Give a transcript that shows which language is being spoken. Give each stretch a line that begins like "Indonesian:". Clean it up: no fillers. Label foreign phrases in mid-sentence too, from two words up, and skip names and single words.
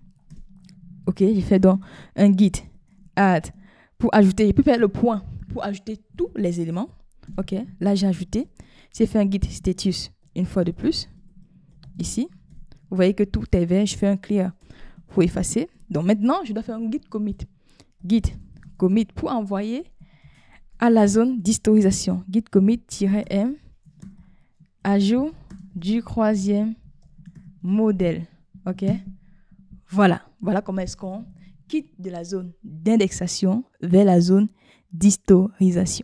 French: OK, j'ai fait donc un git add pour ajouter. Je peux faire le point pour ajouter tous les éléments. OK, là j'ai ajouté. J'ai fait un git status une fois de plus. Ici, vous voyez que tout est vert. Je fais un clear pour effacer. Donc maintenant, je dois faire un git commit. Git commit pour envoyer à la zone d'historisation. Git commit-m ajout du 3e modèle. OK? Voilà comment est-ce qu'on quitte de la zone d'indexation vers la zone d'historisation.